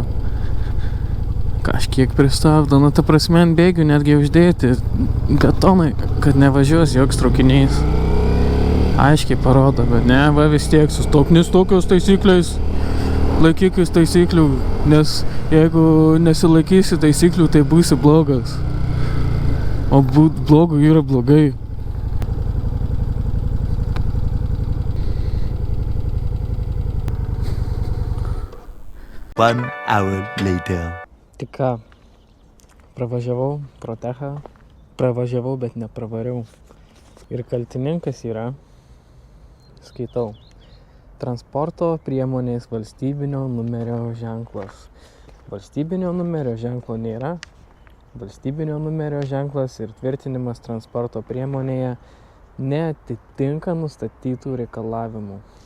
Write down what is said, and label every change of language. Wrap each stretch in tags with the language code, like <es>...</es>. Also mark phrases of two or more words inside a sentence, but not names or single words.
<lt>Kažkiek pristabdo, nu ta prasme ant bėgių netgi uždėti betonai, kad nevažiuos joks traukiniais. Aiškiai parodo, bet ne, va vis tiek sustok, nes tokios taisyklės. Laikykis taisyklių, nes jeigu nesilaikysi taisyklių, tai būsi blogas. O būt blogu yra blogai.</lt> <en>One hour later.</en> <lt>Tik ką, pravažiavau pro techą, bet nepravariau. Ir kaltininkas yra, skaitau, transporto priemonės valstybinio numerio ženklas. Valstybinio numerio ženklo nėra. Valstybinio numerio ženklas ir tvirtinimas transporto priemonėje neatitinka nustatytų reikalavimų.</lt>